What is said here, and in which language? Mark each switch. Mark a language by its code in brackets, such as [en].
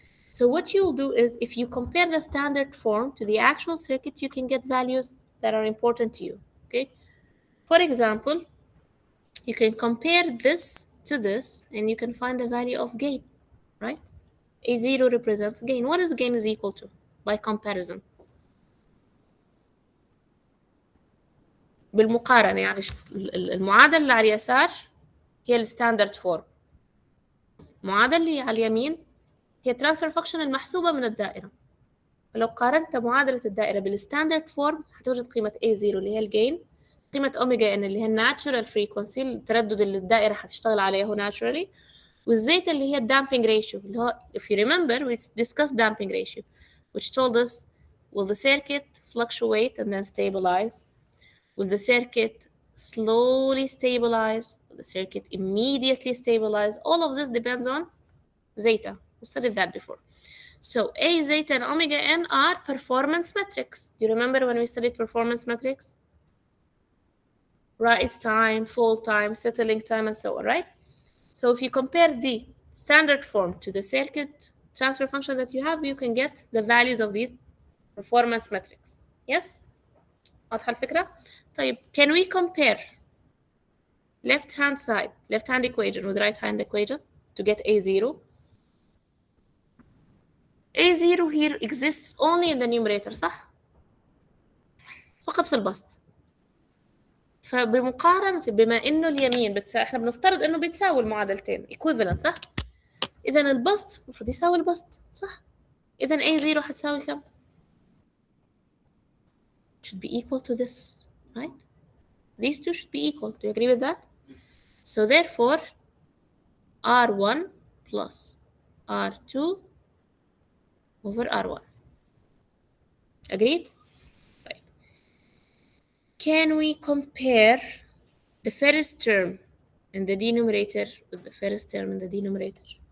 [en] So what you'll do is if you compare the standard form to the actual circuit, you can get values that are important to you, okay? For example, you can compare this to this and you can find the value of gain, right? A0 represents gain. What is gain is equal to by comparison? [ar] بالمقارنة يعني المعادلة اللي على اليسار هي الستاندرد فورم. المعادلة اللي على اليمين هي ترانسفير فانكشن المحسوبة من الدائرة. فلو قارنت معادلة الدائرة بالستاندرد فورم هتوجد قيمة A0 اللي هي الجين، قيمة أوميجا N اللي هي الناتشورال فريكونسي التردد اللي الدائرة هتشتغل عليه هو ناتشورالي، والزيتا اللي هي الدامبينج ريشيو اللي هو [en] if you remember we discussed damping ratio which told us will the circuit fluctuate and then stabilize? Will the circuit slowly stabilize? Will the circuit immediately stabilize? All of this depends on zeta. We studied that before. So A, zeta, and omega n are performance metrics. Do you remember when we studied performance metrics? Rise time, fall time, settling time, and so on, right? So if you compare the standard form to the circuit transfer function that you have, you can get the values of these performance metrics. Yes? [ar] واضحة الفكرة؟ طيب, [en] can we compare left hand side, left hand equation with right hand equation to get A0? A0 here exists only in the numerator, صح؟ [ar] فقط في البسط. فبمقارنة بما إنه اليمين إحنا بنفترض إنه بتساوي المعادلتين equivalent صح؟ إذا البسط المفروض يساوي البسط صح؟ إذا A0 هتساوي كم؟ [en] Should be equal to this, right? These two should be equal. Do you agree with that? So therefore, R1 plus R2 over R1. Agreed? طيب. Can we compare the first term in the denominator with the first term in the denominator?